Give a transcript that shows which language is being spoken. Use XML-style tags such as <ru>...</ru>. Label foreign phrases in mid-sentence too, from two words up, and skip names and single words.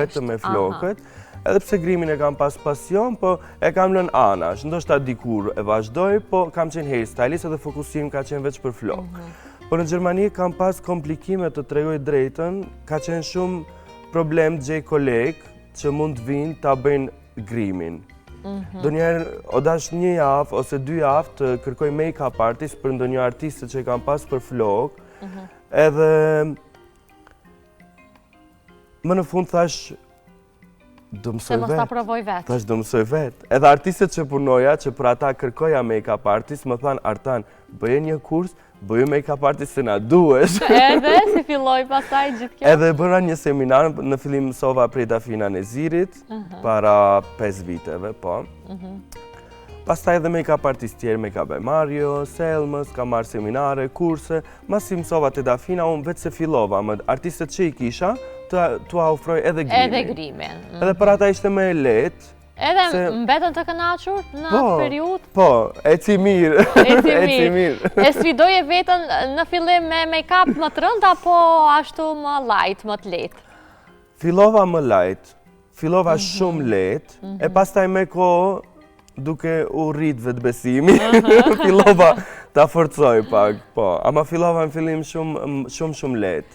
<sq>Vetëm me flokët, edhe pse grimin e kam pas pasion, po e kam lënë anash, ndoshta dikur e vazhdoj, po kam qenë hairstylist edhe fokusim ka qenë veç për flokë. Po në Gjermani kam pas komplikime të tregoj drejtën, ka qenë shumë problem të gjej kolegë që mund të vinë ta bëjnë grimin. Do njerë, o dash 1 javë ose 2 javë të kërkoj</sq> <en>make-up artist</en> <sq>për ndonjë artiste që kam pas për flok, edhe më në fund thash, do mësoj vetë. Se mos ta provoj vetë. Thash, do mësoj vetë. Edhe artistet që punoja, që për ata kërkoja</sq> <en>make-up artist,</en> <sq>më thanë, Artan, bëje një kurs, bëju</sq> <en>make-up artist</en> <sq>se na duesh. Edhe, si filloj pastaj gjithë kjo? Edhe bëra një seminar, në fillim mësova prej Dafina Nezirit, para 5 viteve, po. Pastaj edhe</sq> <en>make-up artist</en> <sq>tjerë, make-up e Mario, Selmës, ka marrë seminare, kurse, mas si mësova të Dafina, unë vetë se fillova, më artistet që i kisha, t'u ofroj edhe grimin. Edhe grimin. Edhe për ata ishte më e lehtë, Edhe mbetën të kënaqur në atë periudhë? Po, eci mirë. Eci mirë. E sfidoje veten në fillim me make-up më të rënd apo ashtu më light, më të lehtë? Fillova më light, fillova shumë lehtë, e pastaj me kohë duke u rrit vetbesimi, fillova ta forcoj pak, po. Ama fillova në fillim shumë lehtë.</sq>